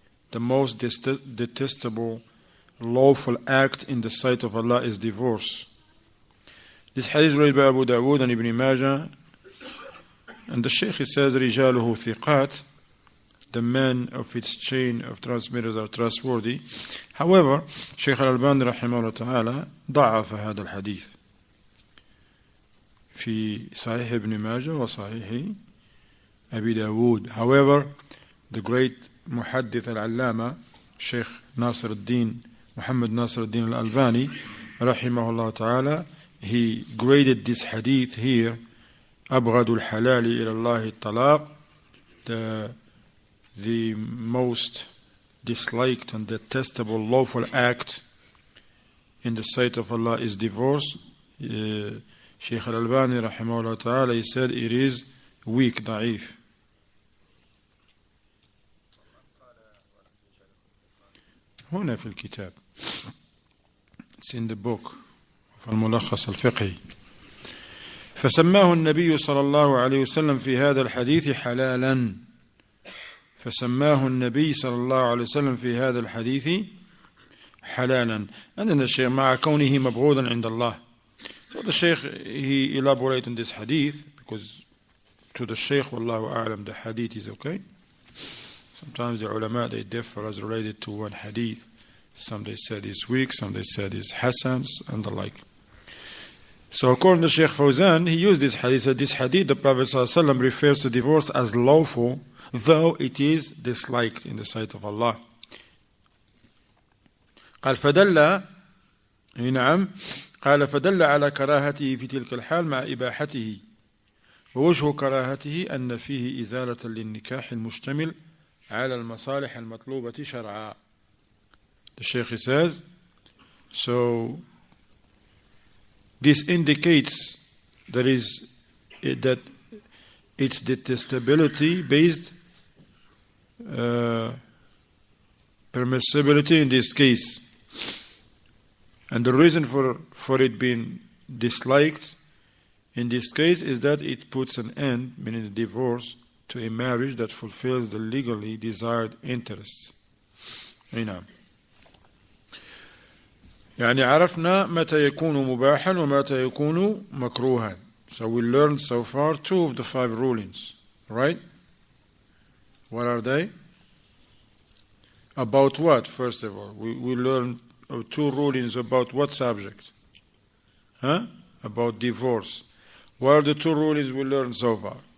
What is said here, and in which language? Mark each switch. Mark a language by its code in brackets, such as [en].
[en] The most detestable lawful act in the sight of Allah is divorce. This hadith is read by Abu Dawood and Ibn Majah. And the Shaykh says, [ar] رجاله ثقات. [en] The men of its chain of transmitters are trustworthy. However, [ar] Shaykh al-Albani رحمه الله تعالى ضعف هذا الحديث في صحيح ابن ماجه وصحيح أبي داود. [en] However, the great muhaddith al-allama Sheikh Nasir al-Din Muhammad Nasir al-Din al-Albani rahimahullah ta'ala, he graded this hadith here [ar] أبغض الحلال إلى الله الطلاق, [en] the most disliked and detestable lawful act in the sight of Allah is divorce. Shaykh al-Albani rahimahullah ta'ala, he said it is weak, ضعيف. [ar] هنا في الكتاب. [en] It's in the book of الملخص الفقهي. [ar] فسماه النبي صلى الله عليه وسلم في هذا الحديث حلالا. فسماه النبي صلى الله عليه وسلم في هذا الحديث حلالا. عندنا الشيخ مع كونه مبغوضا عند الله. [en] So the Shaykh, he elaborated on this hadith because to the Shaykh, wallahu a'lam, the hadith is okay. Sometimes the ulama, they differ as related to one hadith. Some they said is weak, some they said is hasan, and the like. So according to Shaykh Fawzan, he used this hadith. Said this hadith, the Prophet ﷺ refers to divorce as lawful, though it is disliked in the sight of Allah. [ar] قال فدل نعم قال فدل على كراهته في تلك الحال مع إباحته ووجه كراهته أن فيه إزالة للنكاح المشتمل على المصالح المطلوبة شرعا. [en] The Shaykh says, so this indicates that it's detestability based permissibility in this case. And the reason for it being disliked in this case is that it puts an end, meaning the divorce, to a marriage that fulfills the legally desired interests. [ar] نعم. يعني عرفنا متى يكون مباحا ومتى يكون مكروها. [en] So we learned so far 2 of the 5 rulings, right? What are they? About what, first of all? We learned 2 rulings about what subject? About divorce. What are the 2 rulings we learned so far?